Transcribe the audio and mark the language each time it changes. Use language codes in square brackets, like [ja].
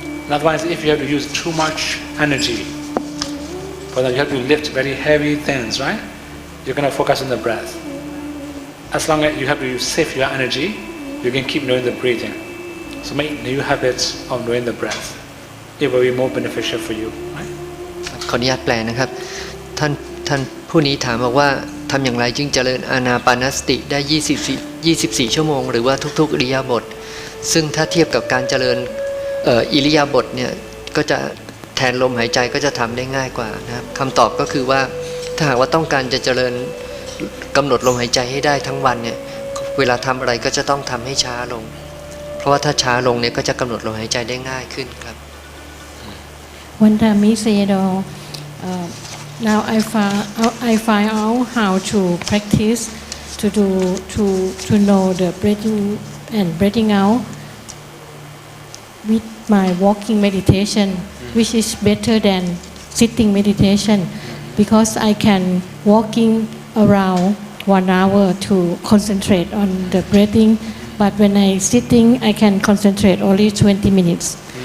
[en] Otherwise, if you have to use too much energy, for that you have to lift very heavy things, right? You cannot focus on the breath. As long as you have to save your energy, you can keep doing the breathing. So make new habits of doing the breath. It will be more beneficial for you, right? [th] ขออนุญาตแปลนะครับท่านผู้นี้ถามบอกว่าทำอย่างไรจึงเจริญอานาปานสติได้24 ชั่วโมงหรือว่าทุกๆอิริยาบถซึ่งถ้าเทียบกับการเจริญอิริยาบถเนี่ยก็จะแทนลมหายใจก็จะทำได้ง่ายกว่านะครับคำตอบก็คือว่าถ้าหากว่าต้องการจะเจริญกำหนดลมหายใจให้ได้ทั้งวันเนี่ยเวลาทำอะไรก็จะต้องทำให้ช้าลงเพราะว่าถ้าช้าลงเนี่ยก็จะกำหนดลมหายใจได้ง่ายขึ้นครับ [en] Wandami Sayadaw, now I find out how to practice to know the breathing and breathing out with my walking meditation, which is better than sitting meditation, because I can walking around 1 hour to concentrate on the breathing, but when I sitting, I can concentrate only 20 minutes.